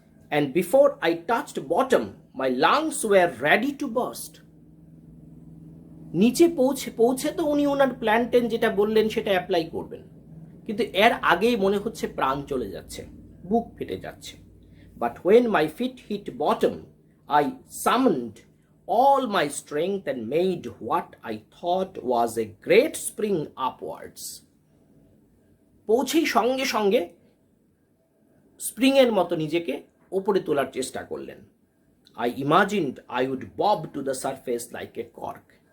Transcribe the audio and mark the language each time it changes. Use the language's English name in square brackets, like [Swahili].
[English] And before I touched bottom my lungs were ready to burst. [Bangla] নিচে পৌঁছে তো উনি ওনার প্ল্যান্টেন যেটা বললেন সেটা অ্যাপ্লাই করবেন, কিন্তু এর আগেই মনে হচ্ছে প্রাণ চলে যাচ্ছে, বুক ফেটে যাচ্ছে। [English] But when my feet hit bottom, I summoned all my strength and made what I thought was a great spring upwards. [Bangla] পৌঁছেই সঙ্গে সঙ্গে স্প্রিংয়ের মতো নিজেকে ওপরে তোলার চেষ্টা করলেন। [English] I imagined I would bob to the surface like a cork.